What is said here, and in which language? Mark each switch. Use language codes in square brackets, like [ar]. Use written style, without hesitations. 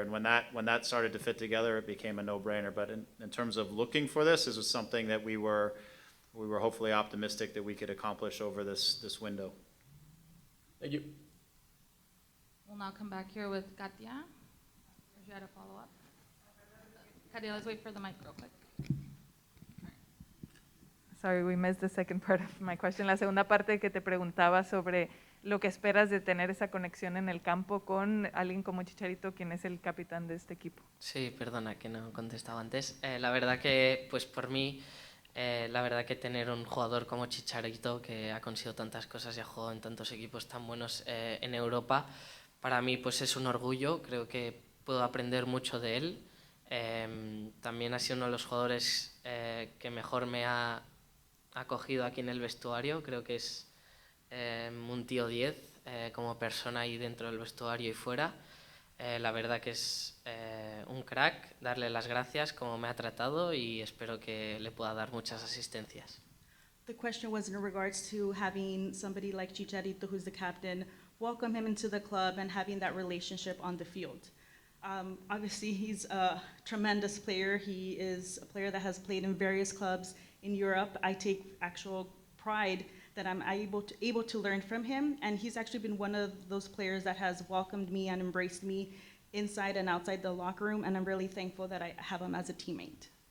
[en] And when that started to fit together, it became a no-brainer. But in terms of looking for this was something that we were hopefully optimistic that we could accomplish over this window. Thank you. We'll now come back here with Katia. If you had a follow-up. Katia, let's wait for the mic real quick. Sorry, we missed the second part of my question. [es] La segunda parte que te preguntaba sobre lo que esperas de tener esa conexión en el campo con alguien como Chicharito, quien es el capitán de este equipo. Sí, perdona que no he contestado antes. La verdad que, pues por mí, La verdad que tener un jugador como Chicharito, que ha conseguido tantas cosas y ha jugado en tantos equipos tan buenos en Europa, para mí pues es un orgullo, creo que puedo aprender mucho de él. También ha sido uno de los jugadores que mejor me ha acogido aquí en el vestuario, creo que es un tío 10 como persona ahí dentro del vestuario y fuera. La verdad que es un crack, darle las gracias como me ha tratado y espero que le pueda dar muchas asistencias. [en] The question was in regards to having somebody like Chicharito, who's the captain, welcome him into the club and having that relationship on the field. Obviously, he's a tremendous player. He is a player that has played in various clubs in Europe. I take actual pride that I'm able to learn from him, and he's actually been one of those players that has welcomed me and embraced me inside and outside the locker room, and I'm really thankful that I have him as a teammate.